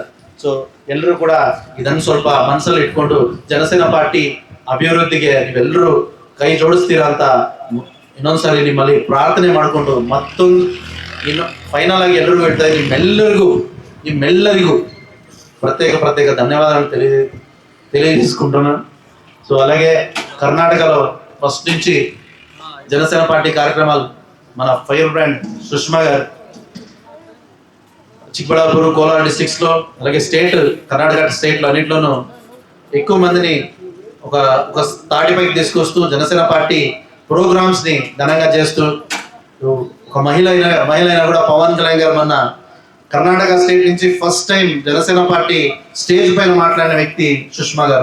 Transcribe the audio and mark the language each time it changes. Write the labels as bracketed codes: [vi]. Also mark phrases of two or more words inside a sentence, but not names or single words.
[kn] ಸೊ ಎಲ್ಲರೂ ಕೂಡ ಇದನ್ನು ಸ್ವಲ್ಪ ಮನಸ್ಸಲ್ಲಿ ಇಟ್ಕೊಂಡು ಜನಸೇನಾ ಪಾರ್ಟಿ ಅಭಿವೃದ್ಧಿಗೆ ನೀವೆಲ್ಲರೂ ಕೈ ಜೋಡಿಸ್ತೀರಾ ಅಂತ ಇನ್ನೊಂದ್ಸರಿ ನಿಮ್ಮಲ್ಲಿ ಪ್ರಾರ್ಥನೆ ಮಾಡಿಕೊಂಡು ಇನ್ನು ಫೈನಲ್ ಆಗಿ ಎಲ್ರಿಗೂ ಹೇಳ್ತಾ ಇದ್ದೀನಿ, ನಿಮ್ಮೆಲ್ಲರಿಗೂ ಪ್ರತ್ಯೇಕ [te] ధన్యవాదాలు తెలియజేసుకుంటున్నాను. సో అలాగే కర్ణాటకలో ఫస్ట్ నుంచి జనసేన పార్టీ కార్యక్రమాలు మన [en] fire brand [te] సుష్మా గారు చిక్కబళ్ళాపూర్, కోలార్ డిస్ట్రిక్ట్స్ లో, అలాగే కర్ణాటక స్టేట్ లో అన్నింటిలోనూ ఎక్కువ మందిని ఒక తాటిపైకి తీసుకొస్తూ జనసేన పార్టీ ప్రోగ్రామ్స్ ని ఘనంగా చేస్తూ, ఒక మహిళ అయినా కూడా పవన్ కళ్యాణ్ గారు మొన్న కర్ణాటక స్టేట్ నుంచి [en] first time [te] జనసేన పార్టీ స్టేజ్ పైన మాట్లాడిన వ్యక్తి సుష్మా గారు.